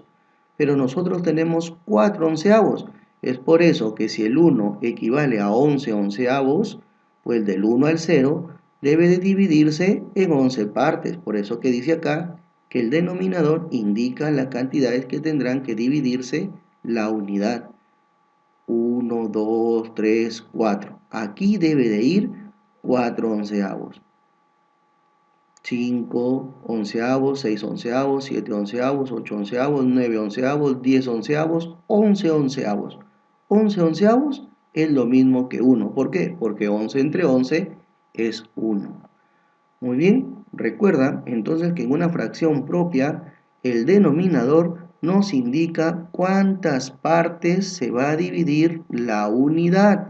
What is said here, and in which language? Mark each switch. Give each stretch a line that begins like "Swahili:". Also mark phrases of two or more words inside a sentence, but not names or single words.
Spanish: Pero nosotros tenemos 4 onceavos. Es por eso que si el 1 equivale a 11 onceavos, Pues del 1 al 0 debe de dividirse en 11 partes. Por eso que dice acá que el denominador indica las cantidades que tendrán que dividirse la unidad. 1, 2, 3, 4. Aquí debe de ir 4 onceavos. 5 onceavos, 6 onceavos, 7 onceavos, 8 onceavos, 9 onceavos, 10 onceavos, 11 onceavos. 11 onceavos es lo mismo que 1. ¿Por qué? Porque 11 entre 11 es 1. Muy bien, recuerda entonces que en una fracción propia el denominador nos indica cuántas partes se va a dividir la unidad.